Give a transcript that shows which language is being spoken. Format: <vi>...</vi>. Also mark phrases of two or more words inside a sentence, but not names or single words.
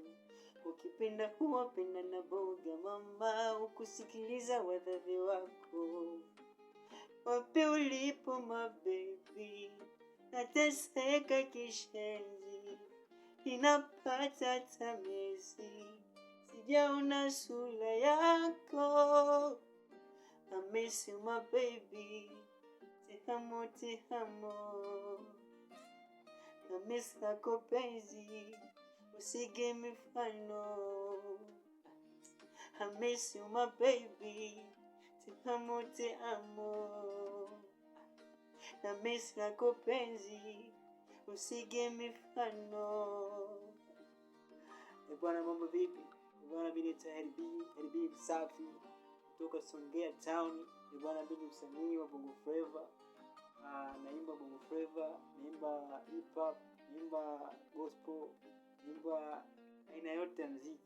<sw>Ukipenda huwapenda na boga mama, ukusikiliza wazazi wako. Wapi ulipo</sw> <en>my baby,</en> <sw>nateseka kishenzi, ninapata tamezi, sijaona sura yako.</sw> <en>I miss you my baby,</en> <sw>tehamo tehamo,</sw> <en>I miss</en> <sw>lako penzi, usige mifano.</sw> <en>I miss you my baby,</en> <sw>tehamo tehamo,</sw> <en>I miss</en> <sw>lako penzi, usige mifano. Bwana mambo vipi? Bwana mimi ni HDB Msafi kutoka Songea Town. Bwana mimi msanii wa Bongo Flava. Naimba Bongo Flava, naimba hip hop, naimba gospel, naimba aina yote ya muziki.</sw>